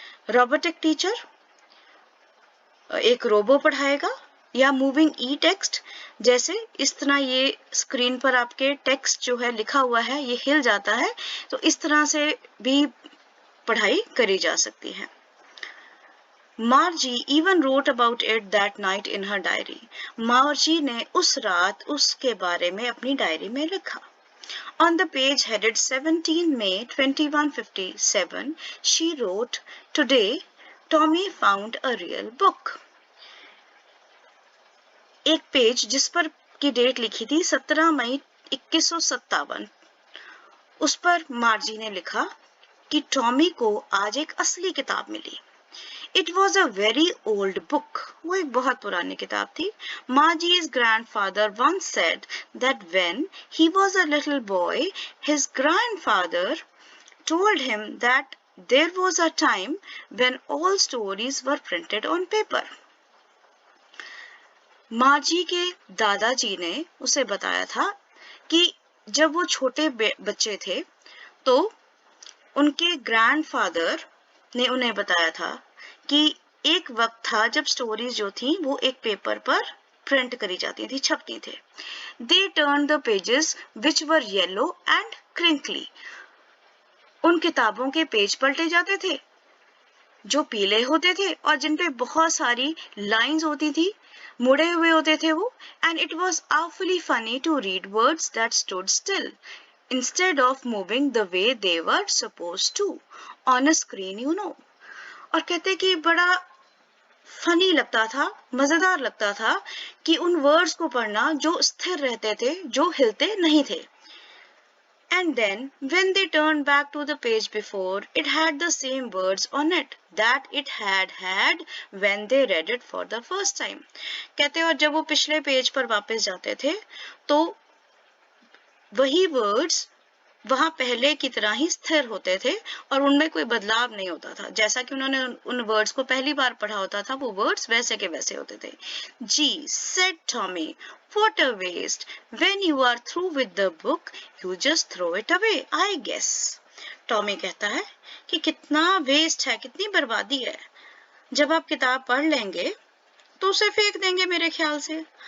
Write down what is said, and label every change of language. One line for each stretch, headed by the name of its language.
Hindi: Robotic teacher, एक robo पढ़ाएगा, या moving ई text, जैसे इस तरह ये स्क्रीन पर आपके टेक्स्ट जो है लिखा हुआ है ये हिल जाता है, तो इस तरह से भी पढ़ाई करी जा सकती है।
English: Margie even wrote about it that night in her diary.
Hindi: Margie ने उस रात उसके बारे में अपनी डायरी में लिखा।
English: On the page headed 17 May 2157, she wrote, "Today, Tommy found a real book."
Hindi: एक पेज जिस पर की डेट लिखी थी 17 मई 2157, उस पर मार्जी ने लिखा कि टॉमी को आज एक असली किताब मिली।
English: It was a very old book.
Hindi: वो एक बहुत पुरानी किताब थी।
English: Margie's grandfather once said that when he was a little boy, his grandfather told him that there was a time when all stories were printed on paper.
Hindi: मार्जी के दादाजी ने उसे बताया था कि जब वो छोटे बच्चे थे तो उनके ग्रैंडफादर ने उन्हें बताया था कि एक वक्त था जब स्टोरीज जो थी वो एक पेपर पर प्रिंट करी जाती थी, छपती थे।
English: They turned the pages which were yellow and crinkly.
Hindi: उन किताबों के पेज पलटे जाते थे जो पीले होते थे और जिन पे बहुत सारी लाइंस होती थी, मुड़े हुए होते थे वो।
English: And it was awfully funny to read words that stood still instead of moving the way they were supposed to on a screen, you know.
Hindi: और कहते कि बड़ा फनी लगता था, मजेदार लगता था कि उन वर्ड्स को पढ़ना जो स्थिर रहते थे, जो हिलते नहीं थे।
English: And then when they turned back to the page before, it had the same words on it that it had when they read it for the first time.
Hindi: कहते और जब वो पिछले पेज पर वापस जाते थे तो वही वर्ड्स वहां पहले की तरह ही स्थिर होते थे और उनमें कोई बदलाव नहीं होता था। जैसा कि उन्होंने उन वर्ड्स को पहली बार पढ़ा होता था वो वर्ड्स वैसे के वैसे होते थे।
English: Gee, said Tommy, what a waste. When you are through with the book, you just throw it away, I guess.
Hindi: Tommy कहता है कि कितना वेस्ट है, कितनी बर्बादी है। जब आप किताब पढ़ लेंगे तो उसे फेंक देंगे मेरे ख्याल से।